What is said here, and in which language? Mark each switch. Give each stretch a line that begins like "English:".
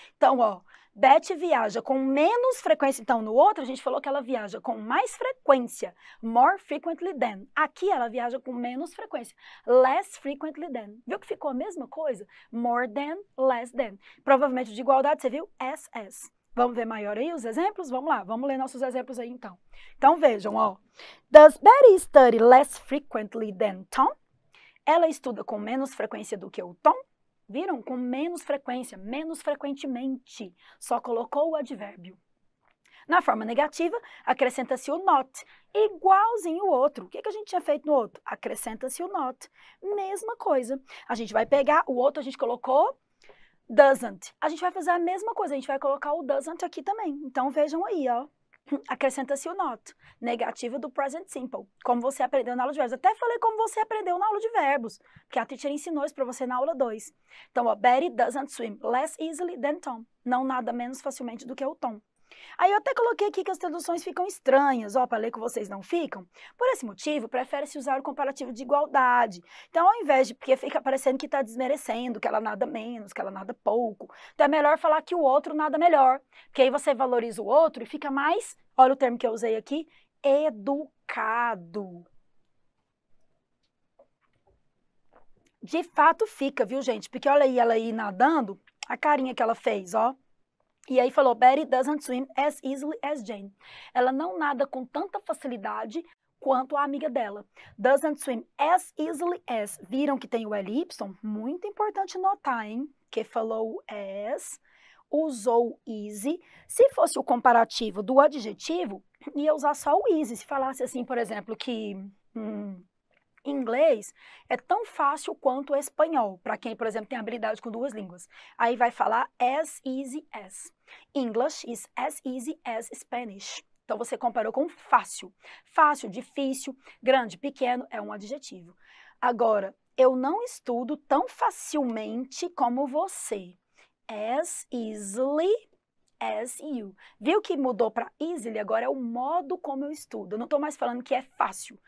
Portuguese: Então, ó, Beth viaja com menos frequência. Então, no outro, a gente falou que ela viaja com mais frequência.
English: More frequently than.
Portuguese: Aqui, ela viaja com menos frequência.
English: Less frequently than.
Portuguese: Viu que ficou a mesma coisa?
English: More than, less than.
Portuguese: Provavelmente de igualdade, você viu? As. Vamos ver maior aí os exemplos? Vamos lá, vamos ler nossos exemplos aí, então. Então, vejam, ó.
English: Does Betty study less frequently than Tom?
Portuguese: Ela estuda com menos frequência do que o Tom? Viram? Com menos frequência, menos frequentemente. Só colocou o advérbio. Na forma negativa, acrescenta-se o not, igualzinho o outro. O que a gente tinha feito no outro? Acrescenta-se o not. Mesma coisa. A gente vai pegar o outro, a gente colocou doesn't. A gente vai fazer a mesma coisa, a gente vai colocar o doesn't aqui também. Então, vejam aí, ó. Acrescenta-se o not, negativo do present simple, como você aprendeu na aula de verbos. Até falei como você aprendeu na aula de verbos, porque a teacher ensinou isso para você na aula 2.
English: Então, ó, Betty doesn't swim less easily than Tom.
Portuguese: Não nada menos facilmente do que o Tom. Aí eu até coloquei aqui que as traduções ficam estranhas, ó, para ler que vocês não ficam. Por esse motivo, prefere-se usar o comparativo de igualdade. Então, ao invés de, porque fica parecendo que está desmerecendo, que ela nada menos, que ela nada pouco. Então, é melhor falar que o outro nada melhor. Porque aí você valoriza o outro e fica mais, olha o termo que eu usei aqui, educado. De fato fica, viu, gente? Porque olha aí ela aí nadando, a carinha que ela fez, ó.
English: E aí falou, Betty doesn't swim as easily as Jane.
Portuguese: Ela não nada com tanta facilidade quanto a amiga dela.
English: Doesn't swim as easily as.
Portuguese: Viram que tem o LY? Muito importante notar, hein? Que falou as, usou easy. Se fosse o comparativo do adjetivo, ia usar só o easy. Se falasse assim, por exemplo, que inglês é tão fácil quanto o espanhol, para quem, por exemplo, tem habilidade com duas línguas. Aí vai falar
English: as easy as. English is as easy as Spanish.
Portuguese: Então, você comparou com fácil. Fácil, difícil, grande, pequeno é um adjetivo. Agora, eu não estudo tão facilmente como você.
English: As easily as you.
Portuguese: Viu que mudou para
English: easily?
Portuguese: Agora é o modo como eu estudo. Eu não estou mais falando que é fácil.